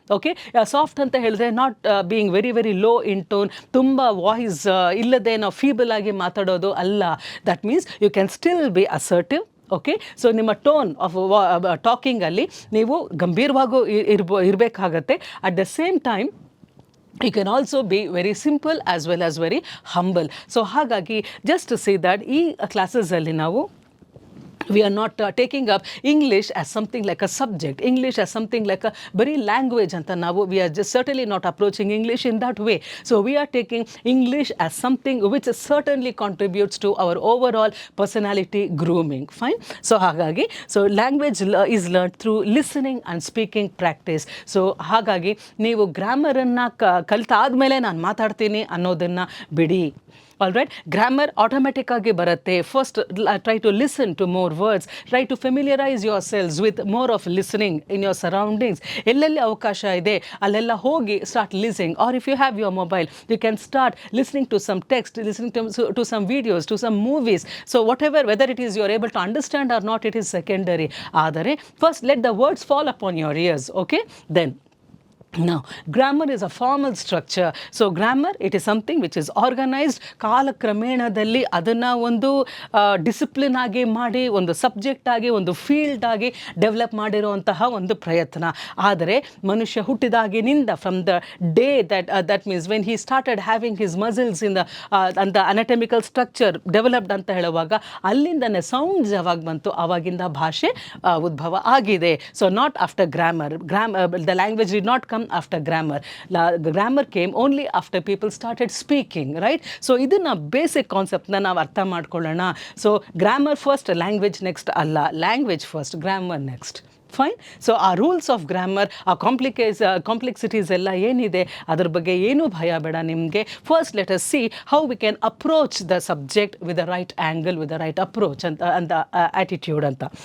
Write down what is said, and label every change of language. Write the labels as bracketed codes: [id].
[en] okay, soft [kn] ಅಂತ ಹೇಳಿದ್ರೆ [en] not being very very low in tone, [kn] ತುಂಬ ವಾಯ್ಸ್ ಇಲ್ಲದೆ ನಾವು ಫೀಬಲ್ ಆಗಿ ಮಾತಾಡೋದು ಅಲ್ಲ. [en] That means you can still be assertive. Okay, so [kn] ನಿಮ್ಮ [en] tone of ಟಾಕಿಂಗಲ್ಲಿ [kn] ನೀವು ಗಂಭೀರವಾಗೂ ಇರಬೇಕಾಗತ್ತೆ. [en] At the same time you can also be very simple as well as very humble. So [kn] ಹಾಗಾಗಿ [en] just to say that [kn] ಈ ಕ್ಲಾಸಸಲ್ಲಿ ನಾವು [en] we are not taking up English as something like a subject, English as something like a very language [kn] anta ನಾವು [en] we are just certainly not approaching English in that way. So we are taking English as something which certainly contributes to our overall personality grooming. Fine. So [kn] ಹಾಗಾಗಿ [en] so language is learned through listening and speaking practice. [kn] So ಹಾಗಾಗಿ ನೀವು ಗ್ರಾಮರನ್ನು ಕಲಿತಾದ್ಮೇಲೆ ನಾನು ಮಾತಾಡ್ತೀನಿ ಅನ್ನೋದನ್ನು ಬಿಡಿ. [en] all right, grammar [kn] ಆಟೋಮೆಟಿಕ್ಕಾಗಿ ಬರುತ್ತೆ. [en] First try to listen to more words, try to familiarise your selves with more of listening in your surroundings. [kn] ಎಲ್ಲೆಲ್ಲಿ ಅವಕಾಶ ಇದೆ ಅಲ್ಲೆಲ್ಲ ಹೋಗಿ [en] Start listening. Or if you have your mobile you can start listening to some text, listening to some videos, to some movies. So whatever, whether it is you are able to understand or not, it is secondary. [kn] ಆದರೆ [en] First let the words fall upon your ears. Okay, then now grammar is a formal structure. So grammar, it is something which is organized. [kn] ಕಾಲಕ್ರಮೇಣದಲ್ಲಿ ಅದನ್ನು ಒಂದು discipline ಆಗಿ ಮಾಡಿ, ಒಂದು subject ಆಗಿ, ಒಂದು field ಆಗಿ develop ಮಾಡಿರುವಂತಹ ಒಂದು ಪ್ರಯತ್ನ. ಆದರೆ ಮನುಷ್ಯ ಹುಟ್ಟಿದಾಗಿನಿಂದ [en] from the day that means when he started having his muscles in the anatomical structure developed [kn] ಅಂತ ಹೇಳುವಾಗ ಅಲ್ಲಿಂದನೇ ಸೌಂಡ್ಸ್ ಯಾವಾಗ ಬಂತು ಆವಾಗಿಂದ ಭಾಷೆ ಉದ್ಭವ ಆಗಿದೆ. [en] So not after grammar. The language did not come after grammar. Grammar came only after people started speaking, right? So [kn] idina basic concept na ನಾವು ಅರ್ಥ ಮಾಡ್ಕೊಳ್ಳೋಣ. [en] So grammar first, language next [kn] ಅಲ್ಲ. [en] Language first, grammar next. Fine. [kn] So ಆ [en] rules of grammar, [kn] ಆ complexities ಎಲ್ಲ ಏನಿದೆ ಅದ್ರ ಬಗ್ಗೆ ಏನೂ ಭಯ ಬೇಡ ನಿಮಗೆ. [en] first let us see how we can approach the subject with the right angle, with the right approach [kn] ಅಂತ [en] Attitude ಅಂತ.